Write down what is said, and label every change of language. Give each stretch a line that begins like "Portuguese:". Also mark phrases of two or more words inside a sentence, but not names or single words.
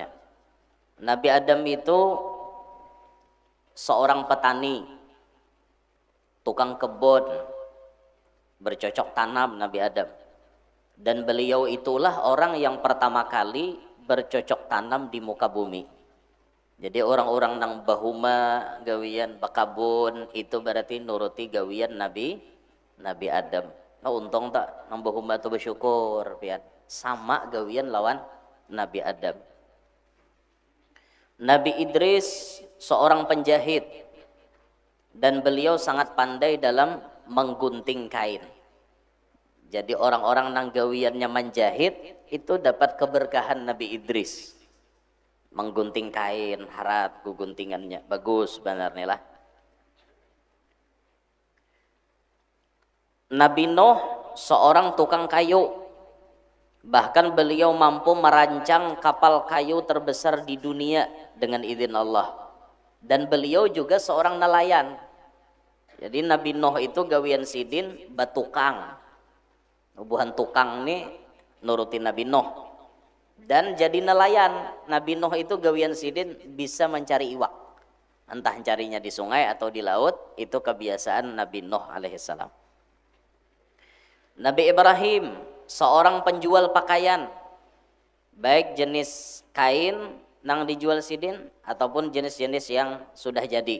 Indonesian: Nabi Adam itu seorang petani, tukang kebun, bercocok tanam Nabi Adam. Dan beliau itulah orang yang pertama kali bercocok tanam di muka bumi.
Banjar: Jadi orang-orang nang bahuma gawian bakabun itu berarti nuruti gawian Nabi Adam. Nah untung tak nang bahuma tu bersyukur pian. Sama gawian lawan Nabi Adam.
Indonesian: Nabi Idris seorang penjahit dan beliau sangat pandai dalam menggunting kain.
Banjar: Jadi orang-orang nanggawiannya menjahit itu dapat keberkahan Nabi Idris. Menggunting kain, harat guntingannya bagus sebenarnya lah.
Indonesian: Nabi Nuh seorang tukang kayu. Bahkan beliau mampu merancang kapal kayu terbesar di dunia dengan izin Allah. Dan beliau juga seorang nelayan.
Banjar: Jadi Nabi Nuh itu gawian sidin batukang. Hubungan tukang nih nurutin Nabi Nuh.
Indonesian: Dan jadi nelayan.
Banjar: Nabi Nuh itu gawian sidin bisa mencari iwak.
Indonesian: Entah carinya di sungai atau di laut. Itu kebiasaan Nabi Nuh alaihissalam. Nabi Ibrahim seorang penjual pakaian.
Banjar: Baik jenis kain nang dijual sidin ataupun jenis-jenis yang sudah jadi.